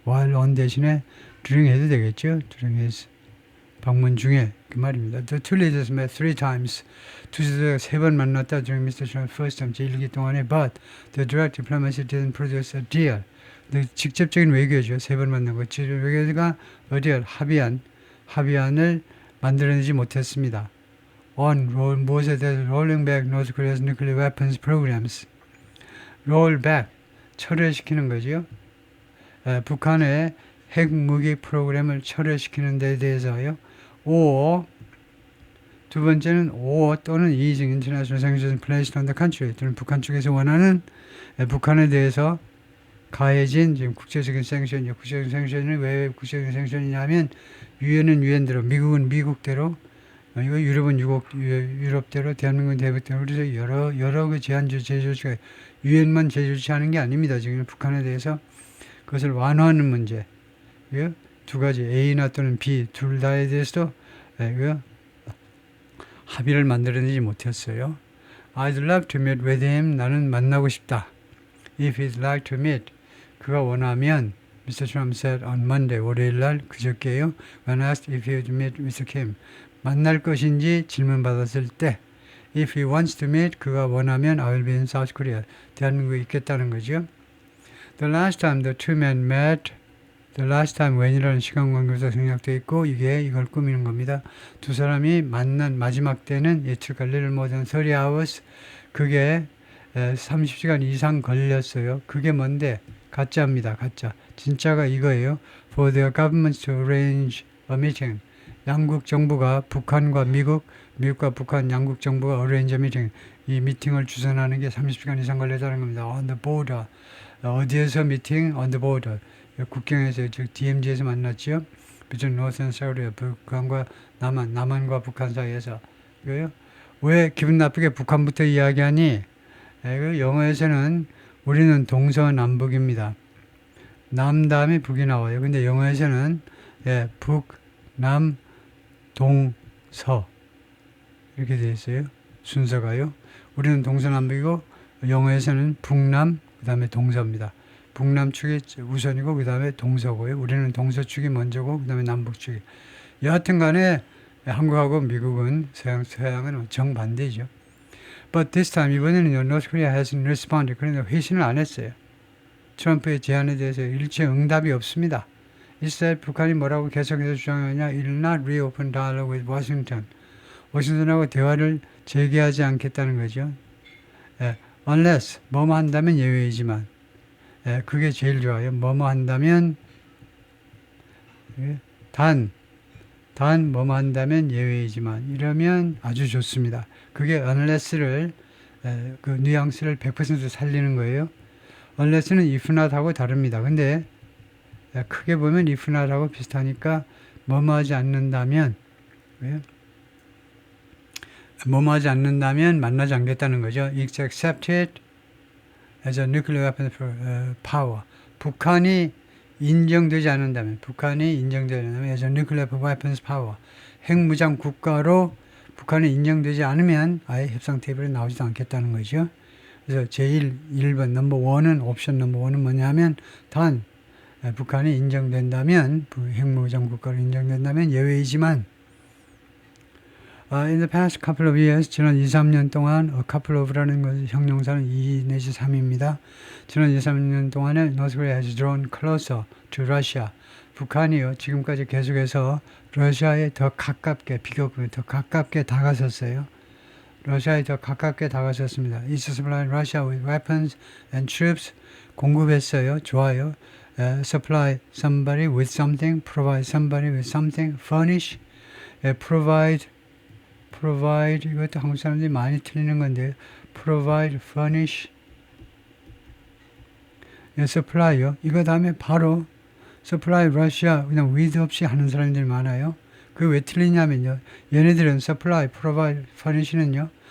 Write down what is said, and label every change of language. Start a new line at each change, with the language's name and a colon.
English: while on
Korean: 대신에 during 해도 되겠죠.
English: during his
Korean: 방문 중에 그 말입니다.
English: The two leaders met 3 times.
Korean: 두 지도자가 3번 만났다.
English: during Mr. Trump's first term
Korean: 제1기 동안에
English: but the direct diplomacy didn't produce a deal.
Korean: 직접적인 외교죠. 3번 만난 거. 외교가 a deal 합의안을 만들어내지 못했습니다.
English: on
Korean: 무엇에 대해서
English: rolling back North Korea's nuclear weapons programs.
Korean: roll back 철회시키는 거죠. 북한의 핵무기 프로그램을 철회시키는 데 대해서요.
English: or
Korean: 두 번째는
English: or
Korean: 또는
English: easing international sanctions placed on the country.
Korean: 또는 북한 쪽에서 원하는 북한에 대해서 가해진 지금 국제적인 생션이요. 국제적인 생션은 왜 국제적인 생션이냐면 유엔은 유엔대로, 미국은 미국대로, 이거 유럽은 유럽대로, 대한민국은 대북대로 그래서 여러 그 제조치가 유엔만 제조치하는 게 아닙니다. 지금 북한에 대해서 그것을 완화하는 문제. 두 가지 A나 또는 B 둘 다에 대해서도 합의를 만들어내지 못했어요.
English: I'd love to meet with him.
Korean: 나는 만나고 싶다.
English: If he'd like to meet.
Korean: 그가 원하면 Mr.
English: Trump said on Monday,
Korean: 월요일날 그저께요.
English: When asked if he would meet Mr. Kim.
Korean: 만날 것인지 질문받았을 때
English: If he wants to meet,
Korean: 그가 원하면
English: I will be in South Korea.
Korean: 대한민국에 있겠다는 거죠.
English: The last time the two men met, the last time when이라는
Korean: 시간 관계에서 생략되어 있고 이걸 꾸미는 겁니다. 두 사람이 만난 마지막 때는
English: it took a little more than 30 hours.
Korean: 그게 30시간 이상 걸렸어요. 그게 뭔데? 가짜입니다. 가짜. 진짜가 이거예요.
English: For their governments to arrange a meeting.
Korean: 양국 정부가 북한과 미국과 북한 양국 정부가
English: arrange a meeting.
Korean: 이 미팅을 주선하는 게 30시간 이상 걸렸다는 겁니다.
English: On the border.
Korean: 어디에서 미팅?
English: On the border.
Korean: 국경에서 즉 DMZ에서 만났죠.
English: between North and South Korea.
Korean: 북한과 남한과 북한 사이에서. 이거요. 왜 기분 나쁘게 북한부터 이야기하니? 영어에서는 우리는 동서남북입니다. 남 다음에 북이 나와요. 근데 영어에서는 북, 남, 동, 서 이렇게 되어 있어요. 순서가요. 우리는 동서남북이고 영어에서는 북남, 그 다음에 동서입니다. 북남축이 우선이고 그 다음에 동서고요. 우리는 동서축이 먼저고 그 다음에 남북축이. 여하튼 간에 한국하고 미국은 서양은 정반대죠.
English: But this time
Korean: 이번에는
English: North Korea hasn't responded.
Korean: 그런데 회신을 안 했어요. 트럼프의 제안에 대해서 일체 응답이 없습니다.
English: It said
Korean: 북한이 뭐라고 계속해서 주장하냐?
English: It will not reopen dialogue with Washington.
Korean: 워싱턴하고 대화를 재개하지 않겠다는 거죠. Unless 뭐뭐 한다면 예외이지만 그게 제일 좋아요. 뭐뭐 한다면 단 뭐뭐 한다면 예외이지만 이러면 아주 좋습니다. 그게 unless를 그 뉘앙스를 100% 살리는 거예요. unless는 if not하고 다릅니다. 근데 크게 보면 if not하고 비슷하니까 뭐뭐 하지 않는다면 뭐하지 않는다면 만나지 않겠다는 거죠.
English: It's accepted as a nuclear weapon power.
Korean: 북한이 인정되지 않는다면
English: as a nuclear weapons power.
Korean: 핵무장 국가로 북한이 인정되지 않으면 아예 협상 테이블에 나오지도 않겠다는 거죠. 그래서 제1번 넘버1은 옵션 넘버1은 뭐냐면 단 북한이 인정된다면 핵무장 국가로 인정된다면 예외이지만
English: in the past couple of years
Korean: 지난 2, 3년 동안 a couple of라는 것의 형용사는 2 내지 3입니다. 지난 2, 3년 동안에
English: North Korea has drawn closer to Russia.
Korean: 북한이요 지금까지 계속해서 러시아에 더 가깝게 비교적 더 가깝게 다가섰어요. 러시아에 더 가깝게 다가섰습니다.
English: It's supplying Russia with weapons and troops.
Korean: 공급했어요. 좋아요.
English: Supply somebody with something, provide somebody with something, furnish, provide
Korean: 이것도 한국 사람들이 많이 틀리는 건데
English: provide, furnish, supply요.
Korean: 이거 다음에 바로 supply Russia 그냥 with 없이 하는 사람들이 많아요. 그게 왜 틀리냐면요. 얘네들은 supply, provide, furnish는요.